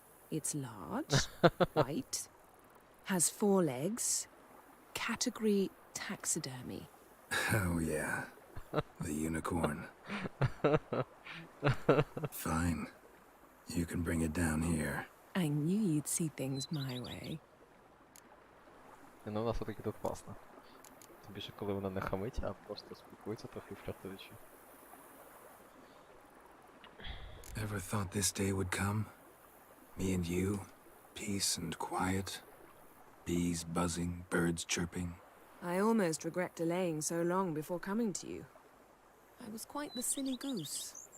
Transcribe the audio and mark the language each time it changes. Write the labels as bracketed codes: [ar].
[en] It's large, white, has 4 legs, category taxidermy. oh yeah, the unicorn. Fine. You can bring it down here. I knew you'd see things my way. [uk] Ну, у нас все-таки тут класно. Тим більше, коли вона не хамить, а просто спілкується трохи фліртуючи. [en] Ever thought this day would come? Me and you, peace and quiet, bees buzzing, birds chirping. I almost regret delaying so long before coming to you. I was quite the silly goose.